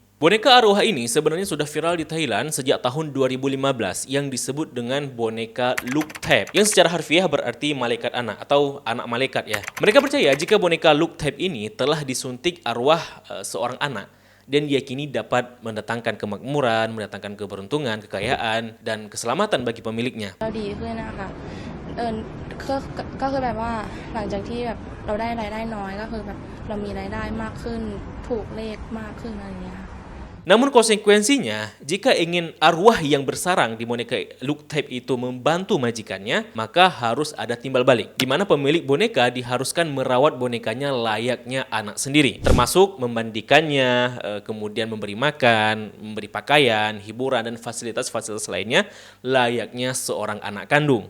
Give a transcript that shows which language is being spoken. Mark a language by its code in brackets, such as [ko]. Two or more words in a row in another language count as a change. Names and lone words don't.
[id] Boneka arwah ini sebenarnya sudah viral di Thailand sejak tahun 2015 yang disebut dengan boneka Luk Thep yang secara harfiah berarti malaikat anak atau anak malaikat ya. Mereka percaya jika boneka Luk Thep ini telah disuntik arwah seorang anak dan diyakini dapat mendatangkan kemakmuran, mendatangkan keberuntungan, kekayaan, dan keselamatan bagi pemiliknya. [th] เราดีขึ้นนะคะเออก็คือแบบว่าหลังจากที่แบบเราได้รายได้น้อยก็คือแบบเรามีรายได้มากขึ้นถูกเลขมากขึ้นอะไรอย่างเงี้ยค่ะ [id] Namun konsekuensinya, jika ingin arwah yang bersarang di boneka Luke Tape itu membantu majikannya, maka harus ada timbal balik, di mana pemilik boneka diharuskan merawat bonekanya layaknya anak sendiri, termasuk memandikannya, kemudian memberi makan, memberi pakaian, hiburan, dan fasilitas-fasilitas lainnya layaknya seorang anak kandung.